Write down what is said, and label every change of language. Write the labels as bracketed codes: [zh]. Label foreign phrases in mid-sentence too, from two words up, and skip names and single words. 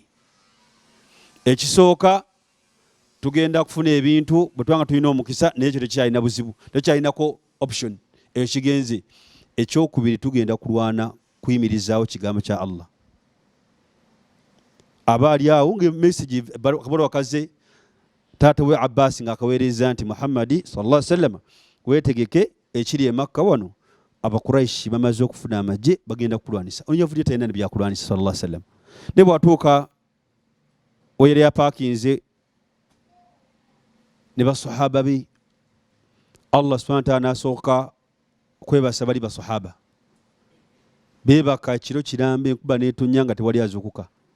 [lg] Ekisooka tugenda kufuna ebintu bwe tubanga tulina omukisa naye ekyo tekyalina buzibu tekyalinako option ekigenze. Ekyokubiri tugenda kulwana kuyimirizaawo kigambo kya Allah. Abaali awo ngemessage kabalo wakaze taata we Abbas ng'akaweereza nti Muhammadi [ar] صلى الله عليه وسلم [lg] weetegeke ekiri e Makka wano Abakuraishi bamaze okufuna amagye bagenda kulwanisa. Onyavudde talina ne byakulwanisa [ar] صلى الله عليه وسلم. [lg] Ne bwatuuka oyere yapakinze ne basahaba be Allah [ar] سبحانه وتعالى [lg] n'asooka kwebasa bali basahaba beebaka ekiro kirambe enkuba n'etonnya nga tewali azuukuka.